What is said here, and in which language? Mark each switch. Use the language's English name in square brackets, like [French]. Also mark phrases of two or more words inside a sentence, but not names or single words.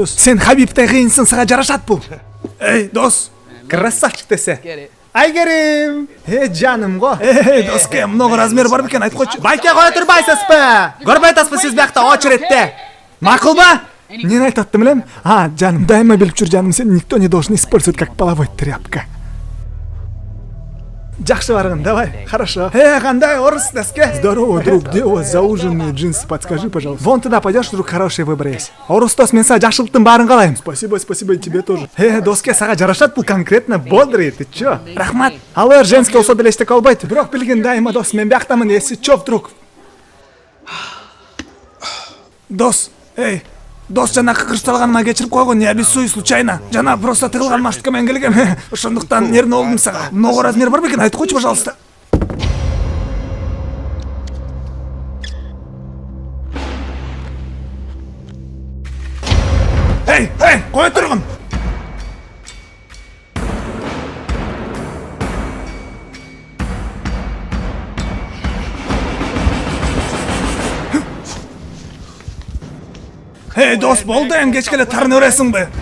[Kyrgyz] Сен Хабибтай кыйынсың, сага жарашат бул. Эй, дос. Красавчик десе. Айгерим. Жаным го. Доске, [Russian] много размер [Kyrgyz] бар бекен? Айтып койчу. Байке, кое турбайсызбы? Көрбөй атасызбы сиз биякта очередте? Макулбы? Эмне айтып аттым элем? Жаным, дайыма билип жүр жаным, сен [Russian] никто не должен использовать как половой тряпка. [Kyrgyz] Жакшы баргын, [Russian] давай, хорошо. [Kyrgyz] Кандай орыс доске? [Russian] Здорово, друг, где у вас зауженные джинсы, подскажи, пожалуйста. Вон туда пойдешь, вдруг хороший выбор есть. [Kyrgyz] Орус дос, мен сага жакшылыктын баарын каалайм. [Russian] Спасибо, и тебе тоже. Доске, [Kyrgyz] сага жарашат бул [Russian] конкретно бодрый, ты чё? [Kyrgyz] Рахмат. Алар женский болсо деле эчтеке албайт. Бирок билгин дайыма дос, мен бияктамын, [Russian] если чё вдруг. [Kyrgyz] Дос, эй. Дос, жана кырсалганыма кечирип койгон, [Russian] я без суй случайно. [Kyrgyz] Жана просто тыгылган маштыкка мен келгем. Ошондуктан нервный болдум сага. Много размер бар бекен? Айтып койчу, пожалуйста. Эй, кое тургун. Эй, дос, болду эми кечке эле тарынып бересиңби?